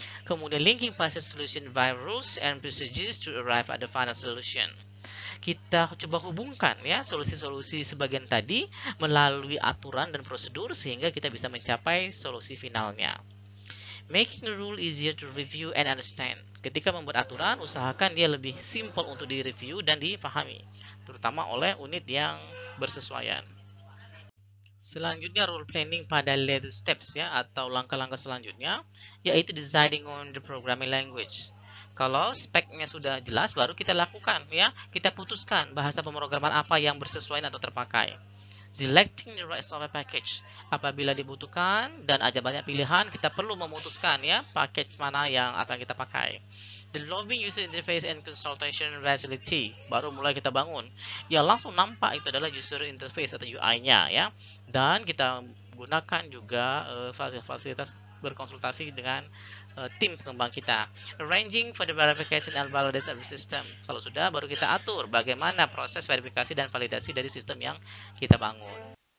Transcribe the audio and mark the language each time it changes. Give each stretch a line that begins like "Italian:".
Indonesian: Kemudian
English: linking partial solution via rules and procedures to arrive at the final solution.
Indonesian: Kita coba hubungkan ya solusi-solusi sebagian tadi melalui aturan dan prosedur sehingga kita bisa mencapai solusi finalnya.
English: Making the rule easier to review and understand.
Indonesian: Ketika membuat aturan, usahakan dia lebih simple untuk direview dan dipahami, terutama oleh unit yang bersesuaian. Selanjutnya
English: rule planning
Indonesian: pada
English: later steps
Indonesian: ya atau langkah-langkah selanjutnya yaitu
English: deciding on the programming language.
Indonesian: Kalau speknya sudah jelas baru kita lakukan ya, kita putuskan bahasa pemrograman apa yang bersesuaian atau terpakai.
English: Selecting the right software package.
Indonesian: Apabila dibutuhkan dan ada banyak pilihan, kita perlu memutuskan ya package mana yang akan kita pakai.
English: Developing user interface and consultation facility.
Indonesian: Baru mulai kita bangun. Ya langsung nampak itu adalah user interface atau UI-nya ya. Dan kita gunakan juga fasilitas berkonsultasi dengan tim pengembang kita.
English: Arranging for the verification and validation of the system.
Indonesian: Kalau sudah, baru kita atur bagaimana proses verifikasi dan validasi dari sistem yang kita bangun.